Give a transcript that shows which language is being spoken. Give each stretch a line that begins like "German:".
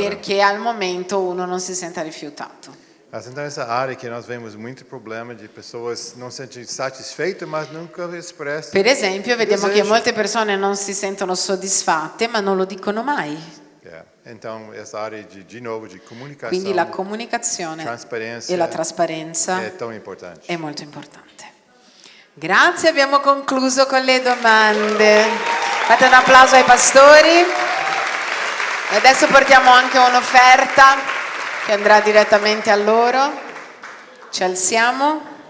Italian: Perché al momento uno non si senta rifiutato.
Portuguese: Mas então essa área que nós vemos muito problema de pessoas não se sentem satisfeitas, mas nunca expressam.
Italian: Per esempio, vediamo che
Portuguese: desejo.
Italian: molte persone non si sentono soddisfatte, ma non lo dicono mai.
Portuguese: Então essa área de novo de comunicação.
Italian: Quindi la comunicazione trasparenza e la trasparenza è
Portuguese: tão importante.
Italian: è molto importante. Grazie, abbiamo concluso con le domande. Fate un applauso ai pastori. E adesso portiamo anche un'offerta che andrà direttamente a loro. Ci alziamo.